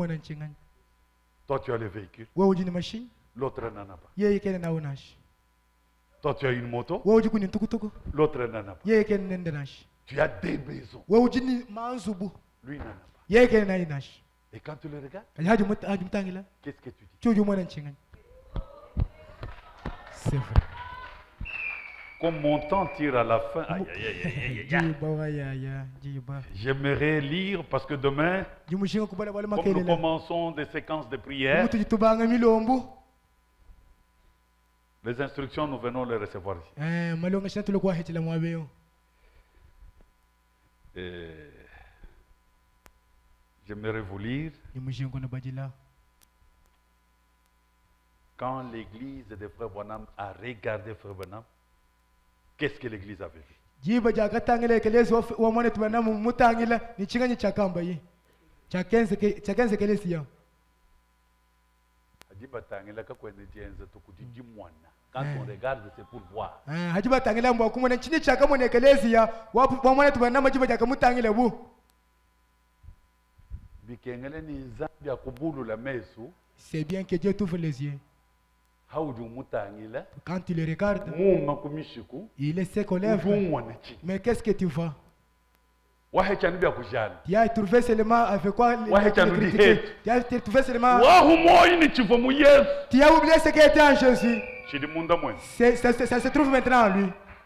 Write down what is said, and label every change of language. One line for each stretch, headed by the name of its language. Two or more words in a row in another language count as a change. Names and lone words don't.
French: Toi, tu as le véhicule. L'autre n'en a pas. Toi, tu as une moto. L'autre n'en a pas. Tu as des maisons. Lui n'en a pas. Et quand tu le regardes,
Lunda: haji mutangila
French: qu'est-ce que tu dis?
Lunda: chuju mwana nchingani.
French: C'est vrai. Comme mon temps tire à la fin, aïe, aïe, aïe, aïe, aïe, aïe.
Lunda: Jiba wa ya jiba.
French: J'aimerais lire parce que demain,
Lunda: Jimushinga kubala wala
French: comme nous
Lunda: makelela.
French: commençons des séquences de prière,
Lunda: Mutu jitubanga milombo.
French: les instructions, nous venons les recevoir ici.
Lunda: Malonga shina tulikuwa hetila mwabeyo.
French: Et j'aimerais vous lire
Lunda: Jimushinga na bajila.
French: quand l'église de Frère Branham a regardé Frère Branham, qu'est-ce que l'église avait vu?
Lunda: Jiba jakatangila ekelezi wa mwana tubana mutangila ni chinganyi chakamba yi. Chakenze kelezi ya.
French: Quand on regarde, c'est pour voir.
Lunda: Hajiba tangila mwa kumona chini chakamone ekelezi ya wa mwana tubana majiba jakamutangila bu. Bikengele ni nzambi akubulu la mesu.
French: C'est bien que Dieu t'ouvre les yeux. Quand tu le regardes, il est sec aux lèvres. Mais qu'est-ce que tu vois? Tu as trouvé seulement avec quoi les critiquer. Tu as trouvé seulement. Tu as oublié ce qui était en Jésus. Ça se trouve maintenant en lui.